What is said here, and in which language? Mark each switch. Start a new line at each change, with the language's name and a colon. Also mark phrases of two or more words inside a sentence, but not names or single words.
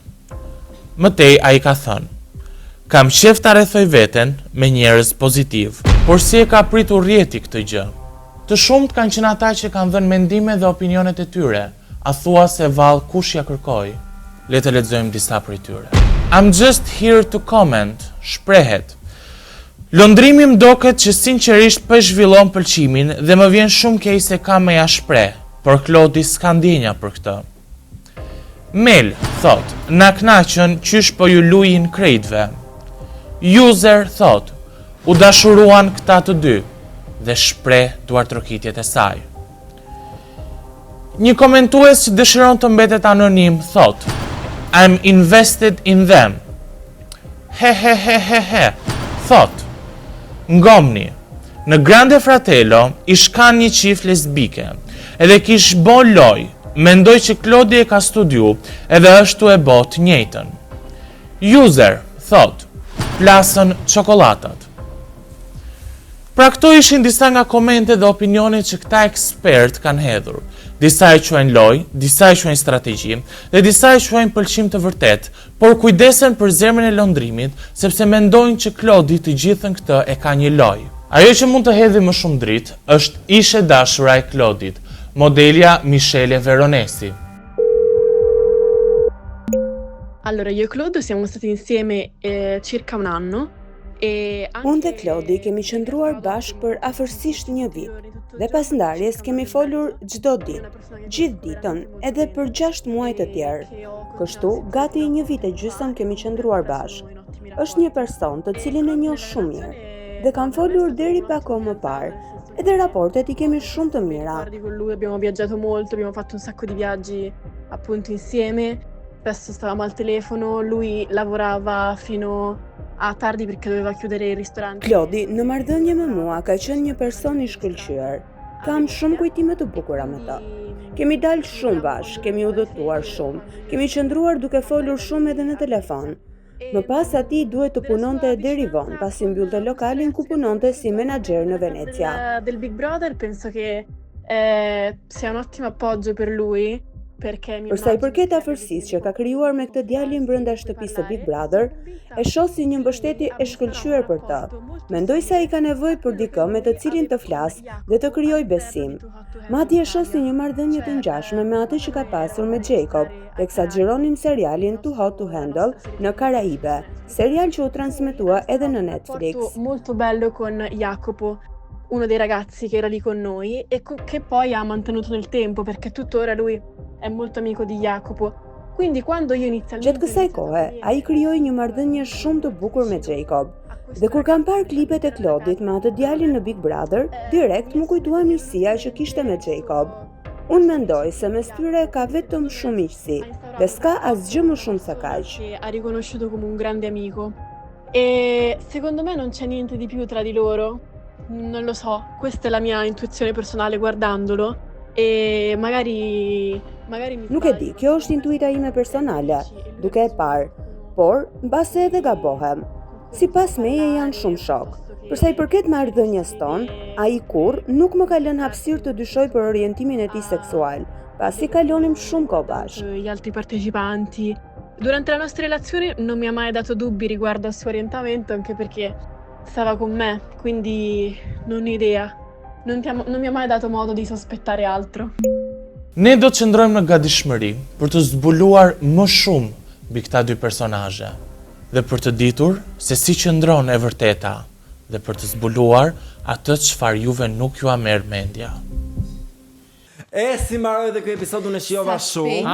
Albanian: Mëtej ai ka thënë, kam qef ta rrethoj veten me njerëz pozitiv, por si e ka pritur rjeti këtë gjë? Të shumt kanë qenë ata që kanë dhënë mendime dhe opinionet e tyre, a thua se vallë kush ja kërkoi? Le të lexojmë disa prej tyre.
English: I'm just here to comment,
Albanian: shprehet. Lëndrimi më doket që sinqerisht po zhvillon pëlqimin dhe më vjen shumë keq se kam me ja shpreh, por Klodi s'ka ndjenja për këtë. Mel, thot, na knaqën qysh po ju lujin krejtve. User, thot, u dashuruan këta të dy dhe shpreh duartrokitjet e saj. Një komentues që dëshiron të mbetet anonim, thot,
English: I'm invested in them.
Albanian: He, thot, ngomni, në Grande Fratello i shkan një qift lesbike, edhe kish bo loj, mendoj që Klodi e ka studiu edhe është e bot njëjtën. User, thot, plasën çokolatat. Pra këto ishin disa nga komente dhe opinionet që këta ekspert kanë hedhur. Disa e quajnë loj, disa e quajnë strategji dhe disa e quajnë pëlqim të vërtet, por kujdesen për zemrën e lëndrimit sepse mendojnë që Klodi të gjithën këtë e ka një loj. Ajo që mund të hedhë më shumë dritë është ishe dashura e Klodit, modelja Michele Veronesi.
Italian: Allora, io e Claude siamo stati insieme circa un anno.
Albanian: Unë dhe Klodi kemi qëndruar bashkë për afërsisht një vit, dhe pas ndarjes kemi folur çdo ditë, gjithë ditën, edhe për 6 muaj të tjerë. Kështu, gati një vit e gjysmë kemi qëndruar bashkë. Është një person të cilin e njoh shumë mirë, dhe kam folur deri pak kohë më parë, edhe rapportet i kemi shumë të mira.
Italian: Con lui abbiamo viaggiato molto, abbiamo fatto un sacco di viaggi appunto insieme. Spesso stavamo al telefono, lui lavorava fino a tardi perché doveva chiudere il ristorante.
Albanian: Klodi, në marrëdhënie me mua ka qenë një person i shkëlqyer. Kam shumë kujtime të bukura me ta. Kemi dalë shumë bashkë, kemi udhëtuar shumë, kemi qëndruar duke folur shumë edhe në telefon. Më pas ati duhet të punonte deri vonë, pasi mbyllte lokalin ku punonte si menaxher në Venezia.
Italian: Del Big Brother penso che sia un ottimo appoggio per lui.
Albanian: Për sa i përket afërsisë që ka krijuar me këtë djalin brenda shtëpisë së Big Brother, e shoh si një mbështetje e shkëlqyer për të. Mendoj se ai ka nevojë për dikë me të cilin të flas dhe të krijojë besim. Madje e shoh si një marrëdhënie të ngjashme me atë që ka pasur me Jacob, teksa xhironim serialin Too Hot to Handle në Karaibe, serial që u transmetua edhe në Netflix.
Italian: Molto bello con Jacopo, uno dei ragazzi che era lì con noi e che poi ha mantenuto nel tempo perché tuttora lui è molto amico di Jacopo. Quindi quando io inizialmente
Albanian: gjatë kësaj kohe, ai krijoi një marrëdhënie shumë të bukur me Jacob. Dhe kur kam parë klipet e Klodit me atë djalin në Big Brother, direkt më kujtua miqësia që kishte me Jacob. Unë mendoj se mes tyre ka vetëm shumë miqësi dhe s'ka asgjë më shumë se kaq.
Italian: Ha riconosciuto come un grande amico e secondo me non c'è niente di più tra di loro. Non lo so, questa è la mia intuizione personale guardandolo e magari
Albanian: Nuk e di, kjo është intuita ime personale, duke e parë, por mbase edhe gabohem. Sipas meje janë shumë shok. Përsa i përket marrëdhënies tonë, ai kurrë nuk më ka lënë hapësirë të dyshoj për orientimin e tij seksual, pasi kalonim shumë kohë bashkë.
Italian: Gli altri partecipanti. Durante la nostra relazione non mi ha mai dato dubbi riguardo al suo orientamento, anche perché stava con me, quindi non ho idea. Non mi ha mai dato modo di sospettare altro.
Albanian: Ne do të qëndrojmë në gatishmëri për të zbuluar më shumë mbi këta dy personazhe dhe për të ditur se si qëndron e vërteta dhe për të zbuluar atë çfarë juve nuk ju a merr mendja. Si mbaroi dhe ky episodun e shijova shumë.